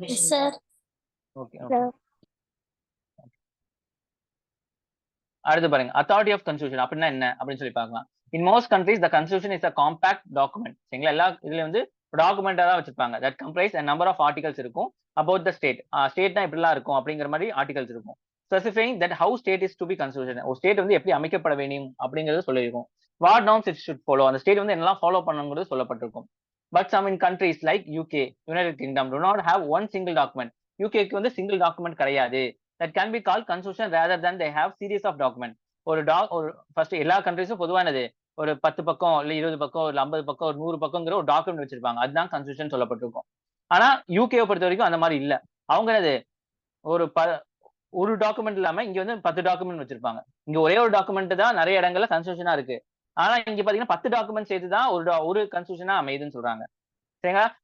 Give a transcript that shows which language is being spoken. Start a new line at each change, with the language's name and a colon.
English: Sir. Okay okay.
Tamil: அடுத்து பாருங்க, authority of constitution அப்படின்னா என்ன அப்படின்னு சொல்லி பார்க்கலாம்.
English: In most countries the constitution is a compact document.
Tamil: சரிங்களா? எல்லா இதுல வந்து டாக்குமெண்டா தான் வச்சிருப்பாங்க.
English: that comprise a number of articles
Tamil: இருக்கும்
English: about the state.
Tamil: ஸ்டேட்னா இப்படிலாம் இருக்கும் அப்படிங்கிற மாதிரி ஆர்டிகல்ஸ் இருக்கும்.
English: Specifying that how state is to be constitution.
Tamil: ஒரு ஸ்டேட் வந்து எப்படி அமைக்கப்பட வேண்டும் அப்படிங்கறது சொல்லியிருக்கும்.
English: what norms it should follow,
Tamil: அந்த ஸ்டேட் வந்து என்னெல்லாம் ஃபாலோ பண்ணணுங்கிறது சொல்லப்பட்டிருக்கும்.
English: But some in countries like UK, united kingdom, do not have one single document.
Tamil: யூகேக்கு வந்து சிங்கிள் டாக்குமெண்ட் கிடையாது.
English: that can be called constitution rather than they have series of document.
Tamil: ஒரு first எல்லா கண்ட்ரீஸும் பொதுவானது ஒரு 10 பக்கம் இல்ல 20 பக்கம் இல்ல 50 பக்கம் ஒரு 100 பக்கம்ங்கிற ஒரு டாக்குமெண்ட் வச்சிருப்பாங்க. அதுதான் கான்ஸ்டியூஷன் சொல்லப்பட்டிருக்கும். ஆனா யூகேவை பொறுத்த வரைக்கும் அந்த மாதிரி இல்ல. அவங்க என்னது ஒரு டாக்குமெண்ட் இல்லாம இங்க வந்து 10 டாக்குமெண்ட் வச்சிருப்பாங்க. இங்க ஒரே ஒரு டாக்குமெண்ட் தான் நிறைய இடங்கள்ல கன்ஸ்டிடியூஷனா இருக்கு. ஆனா இங்க பாத்தீங்கன்னா 10 டாக்குமெண்ட் சேர்த்து தான் ஒரு கன்ஸ்டிடியூஷனா அமையுதுன்னு சொல்றாங்க. சரிங்களா?